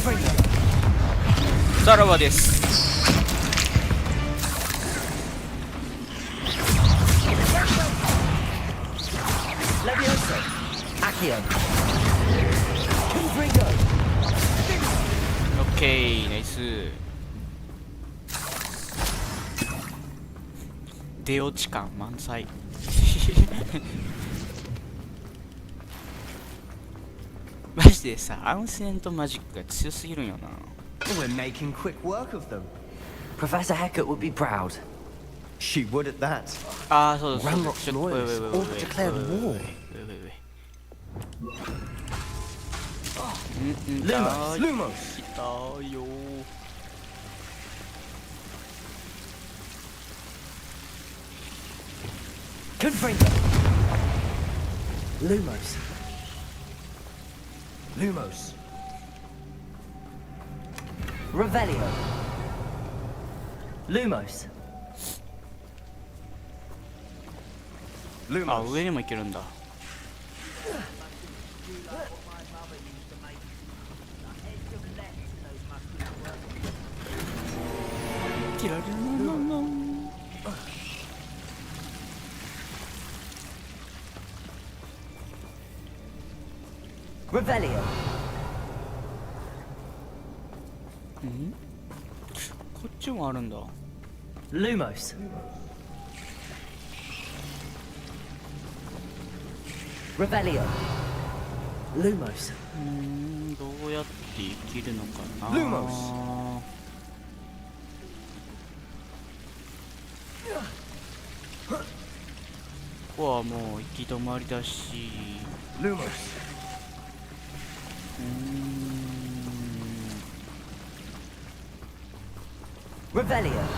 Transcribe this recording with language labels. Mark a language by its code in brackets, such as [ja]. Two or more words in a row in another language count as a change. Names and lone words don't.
[ja] さらばです。オッケー、ナイス。出落ち感満載。マジでさ、 [en] ancient magic [ja] が強すぎるんよな。 [en] We're making quick work of them. Professor Hecat would be proud. She would at that. [ja] ああ、そうだそうだ。 [en] Ranrock's lawyers all but declared war. Lumos! [ja] 来たよ。 Confringo! Lumos. Lumos. Revelio. Lumos. あ、上にも行けるんだ。ティラリララララ。 Revelio. こっちもあるんだ。 Lumos. Revelio. Lumos. どうやって生きるのかな。 Lumos. ここはもう行き止まりだし。 Lumos. Revelio.